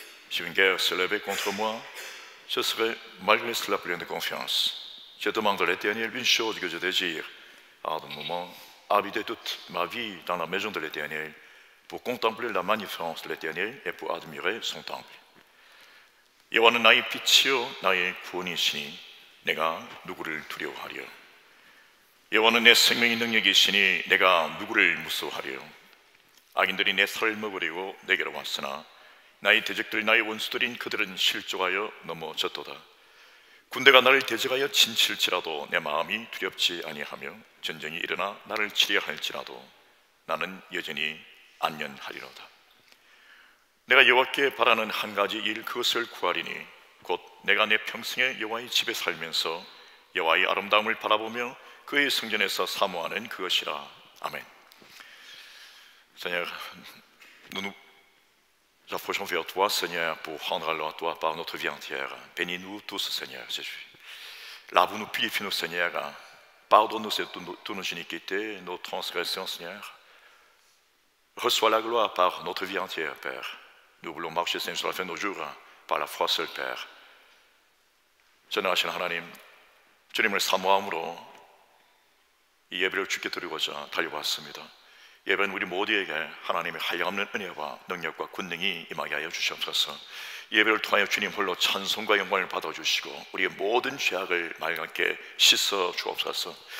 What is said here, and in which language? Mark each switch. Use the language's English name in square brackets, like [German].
[French] Si une guerre se levait contre moi, je serais malgré cela plein de confiance. Je demande à l'Éternel une chose que je désire, à un moment, habiter toute ma vie dans la maison de l'Éternel, pour contempler la magnificence de l'Éternel et pour admirer son temple. [Korean] 여호와는 나의 빛이요 나의 구원이시니 내가 누구를 두려워하리요. 여호와는 내 생명의 능력이시니 내가 누구를 무서워하리요. 악인들이 내 살을 먹으려고 내게로 왔으나 나의 대적들 나의 원수들인 그들은 실족하여 넘어졌도다. 군대가 나를 대적하여 진칠지라도 내 마음이 두렵지 아니하며 전쟁이 일어나 나를 치려 할지라도 나는 여전히 안전하리로다. 내가 여호와께 바라는 한 가지 일, 그것을 구하리니 곧 내가 내 평생에 여호와의 집에 살면서 여호와의 아름다움을 바라보며 그의 성전에서 사모하는 그것이라. 아멘. [French] Seigneur, nous approchons vers toi, Seigneur, pour rendre alors à toi par notre vie entière. Bénis-nous tous, Seigneur Jésus. Lave-nous, purifie-nous, Seigneur. Pardonne-nous toutes nos iniquités, nos transgressions, Seigneur. Reçois la gloire par notre vie entière, Père. Nous voulons marcher, Seigneur, sur la fin de nos jours, par la foi seule, Père. [Korean] 전능하신 하나님, 주님을 사모함으로 이 예배를 주께 드리고자 달려왔습니다. 예배는 우리 모두에게 하나님의 한량없는 은혜와 능력과 권능이 임하게 하여 주시옵소서. 예배를 통하여 주님 홀로 찬송과 영광을 받아주시고 우리의 모든 죄악을 맑게 씻어 주옵소서.